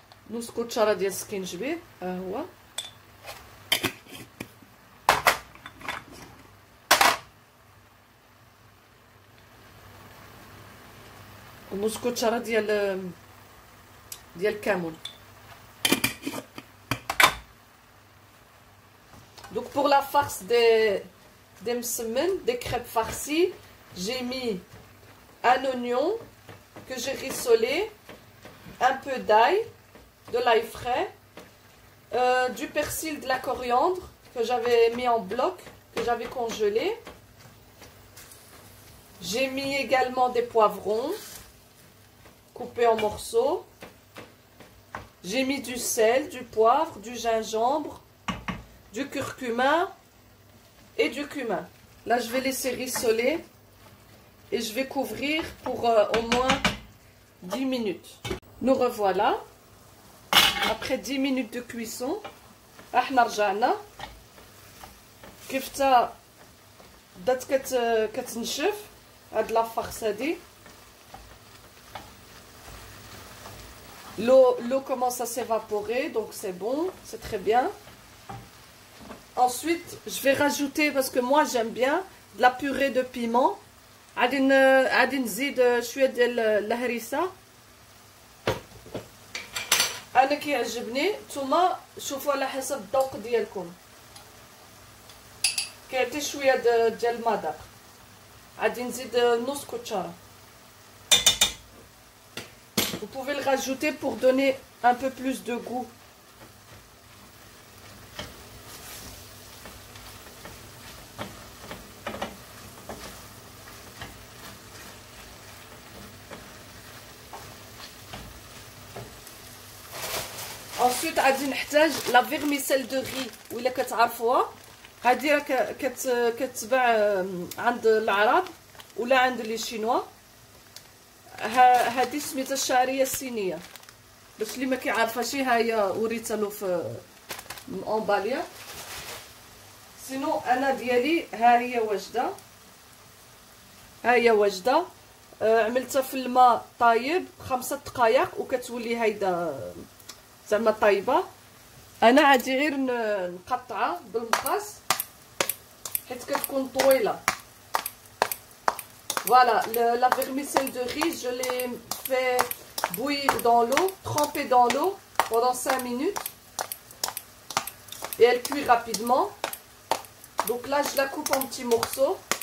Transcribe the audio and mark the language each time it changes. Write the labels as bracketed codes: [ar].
[ar] نص كوتشاره ديال السكينجبير ها هو. ونص كوتشاره ديال الكمون. [fr] Donc pour la farce des msemen, des crêpes farcies, j'ai mis un oignon que j'ai rissolé, un peu d'ail, de l'ail frais, du persil, de la coriandre que j'avais mis en bloc, que j'avais congelé. J'ai mis également des poivrons coupés en morceaux. J'ai mis du sel, du poivre, du gingembre, du curcuma et du cumin. Là, je vais laisser rissoler et je vais couvrir pour au moins 10 minutes. Nous revoilà. Après 10 minutes de cuisson, [ar] احنا رجعنا. كيف تا بدات كتنشف هاد لافارس هادي. [fr] L'eau commence à s'évaporer, donc c'est bon, c'est très bien. Ensuite, je vais rajouter, parce que moi j'aime bien, de la purée de piment. [ar] غادي نزيد شويه ديال الهريسه. انا كيعجبني، نتوما شوفوا على حسب الذوق ديالكم، كيعطي شويه ديال المذاق. غادي نزيد نص كوتشاره. [fr] Vous pouvez le rajouter pour donner un peu plus de goût. [ar] Ensuite غادي نحتاج لا فيرميسيل دو ري، ولا كتعرفوها هادي راه كتباع عند العرب ولا عند لي شينوا. هادي سميتها الشعريه الصينيه، باش اللي ما كيعرفهاش ها هي وريتها له في امباليه. سينو انا ديالي ها هي واجده، ها هي واجده. عملتها في الماء طايب 5 دقائق وكتولي هيدا زعما طايبه. انا عادي غير نقطعها بالمقص حيت كتكون طويله. [fr] Voilà, la vermicelle de riz, je l'ai fait bouillir dans l'eau, tremper dans l'eau pendant 5 minutes. Et elle cuit rapidement. Donc là, je la coupe en petits morceaux.